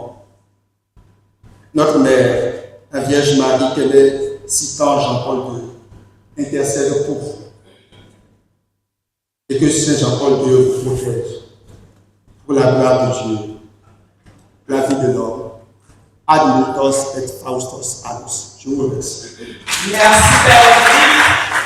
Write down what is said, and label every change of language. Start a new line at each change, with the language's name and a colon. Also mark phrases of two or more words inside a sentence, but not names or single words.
French: Notre mère, la Vierge Marie, qu'elle est citant Jean-Paul II, intercède pour vous. Et que Saint Jean-Paul II vous protège. Pour la gloire de Dieu, la vie de l'homme.
Latin: Ad multos et faustos annos.
French: Je vous remercie. Merci, Père.